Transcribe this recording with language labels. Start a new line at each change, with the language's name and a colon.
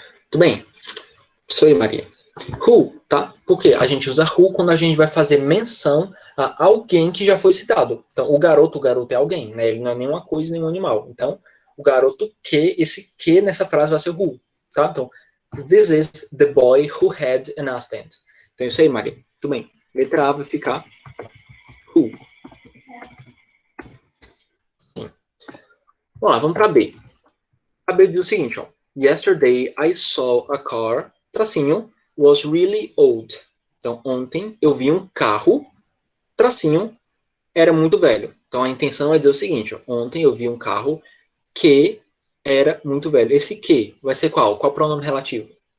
Portuguese: Tudo bem. Sou eu, Maria. Who, tá? Porque a gente usa who quando a gente vai fazer menção a alguém que já foi citado. Então, o garoto é alguém, né? Ele não é nenhuma coisa, nenhum animal. Então, o garoto que, esse que nessa frase vai ser who, tá?
English: Então, this is the boy who had an assistant.
Portuguese: Então, isso aí, Maria. Muito bem. Letra A vai ficar who. Vamos lá, vamos para B. A B diz o seguinte, ó.
English: Yesterday I saw a car, tracinho, was really old.
Portuguese: Então, ontem eu vi um carro, tracinho, era muito velho. Então, a intenção é dizer o seguinte, ó. Ontem eu vi um carro que era muito velho. Esse que vai ser qual? Qual pronome relativo?